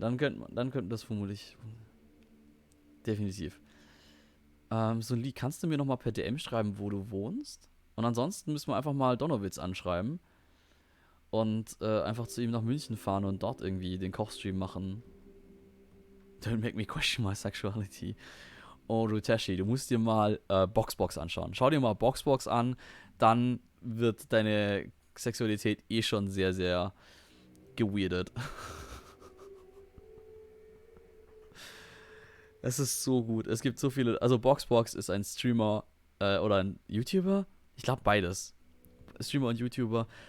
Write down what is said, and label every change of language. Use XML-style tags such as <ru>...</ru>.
<de>Dann könnte das vermutlich definitiv. So, Lee, kannst du mir nochmal per DM schreiben, wo du wohnst? Und ansonsten müssen wir einfach mal Donowitz anschreiben und einfach zu ihm nach München fahren und dort irgendwie den Kochstream machen.</de> <en>Don't make me question my sexuality.</en> <de>Oh, Ruteshi, du musst dir mal Boxbox anschauen. Schau dir mal Boxbox an, dann wird deine Sexualität eh schon sehr, sehr geweirdet. Es ist so gut. Es gibt so viele. Also Boxbox ist ein Streamer oder ein YouTuber. Ich glaube beides. Streamer und YouTuber.</de>